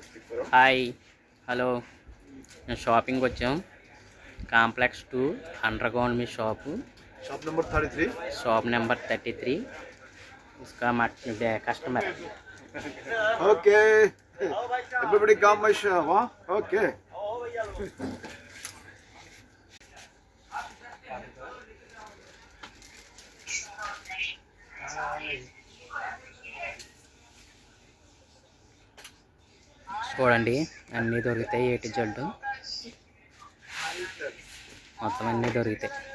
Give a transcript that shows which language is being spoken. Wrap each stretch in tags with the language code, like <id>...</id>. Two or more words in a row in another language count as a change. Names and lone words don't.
<en>hi hello</en> <te>మేము షాపింగ్కి వచ్చాం. కాంప్లెక్స్ 2 అండర్ గ్రౌండ్ మీ షాపు.</te> <en>shop number 33 shop number 33.</en> <hi>इसका कस्टमर.</hi> <en>okay everybody come my shop हां ओके</en> <te>చూడండి అన్నీ దొరుకుతాయి. ఏటి జడ్డు మొత్తం అన్నీ దొరుకుతాయి.</te>